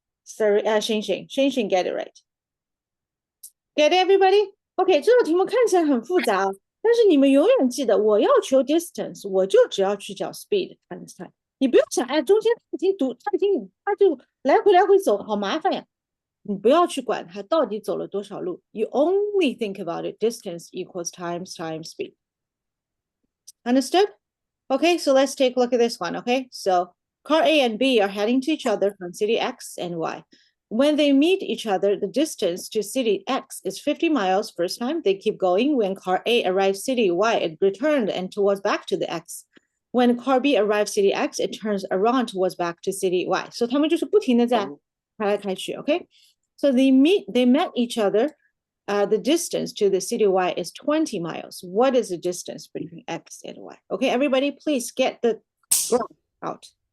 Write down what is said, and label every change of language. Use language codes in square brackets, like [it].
[en] Sorry, Xing get it right. Get it, everybody? [zh] OK， 这道题目看起来很复杂，但是你们永远记得，我要求 distance， 我就只要去找 speed times time。你不用想，哎，中间他就来回走，好麻烦呀。你不要去管他到底走了多少路。 [en] You only think about it. Distance equals times speed. Understood? Okay, so let's take a look at this one. Okay, so car A and B are heading to each other from city X and Y. When they meet each other, the distance to city X is 50 miles first time. They keep going. When car A arrives city Y, it returned and towards back to the X. When car B arrives city X, it turns around towards back to city Y. [zh] So 他们就是不停的在开来开去 okay? [en] So they met each other. The distance to the city Y is 20 miles. What is the distance between X and Y? Okay, everybody, please get the graph out.